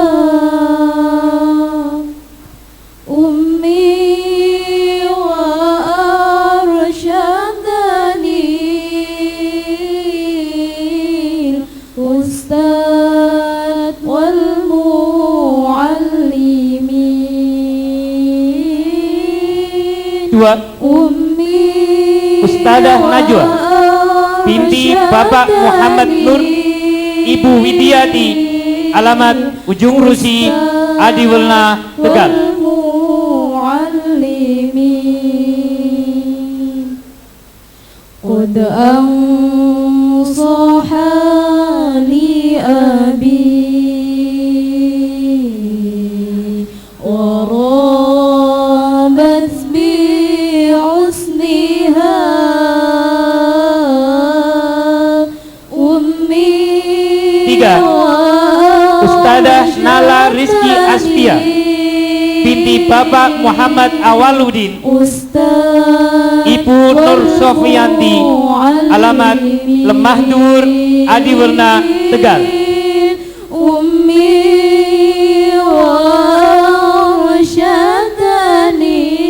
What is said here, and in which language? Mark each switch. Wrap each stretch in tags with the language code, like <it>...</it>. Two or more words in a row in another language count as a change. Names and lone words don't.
<ar>أمي وأرشدني الأستاذ والمعلمين. 2.</ar> <id>Ustadzah Najwa binti Bapak Muhammad Nur, Ibu Widiati, alamat Ujung Rusi, Adiwelna, Tegal.</id> <ar>قد أنصحني أبي ورابت بحسنها أمي. 3.</ar> <id>Ustadzah Nala Rizki Asfia binti Bapak Muhammad Awaludin, Ibu Nur Sofianti, alamat Lemah Dur, Adiwerna, Tegal.</id> <ar>أمي وأرشدني.</ar>